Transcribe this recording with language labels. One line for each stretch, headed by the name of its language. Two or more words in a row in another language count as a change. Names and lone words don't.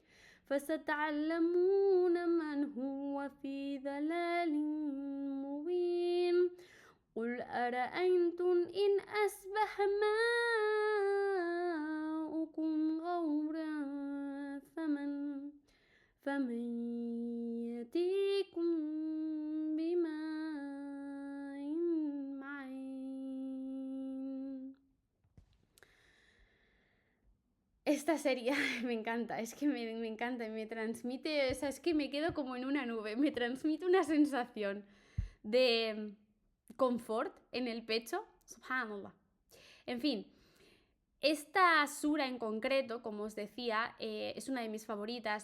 Arabic: فستعلمون من هو في ضلال مبين قل أرأيتم إن أصبح ماؤكم غورا فمن يأتيكم بماء معين.
Spanish: Esta serie me encanta, es que me encanta y me transmite, o sea, es que me quedo como en una nube, me transmite una sensación de confort en el pecho, subhanallah. En fin, esta sura en concreto, como os decía, es una de mis favoritas.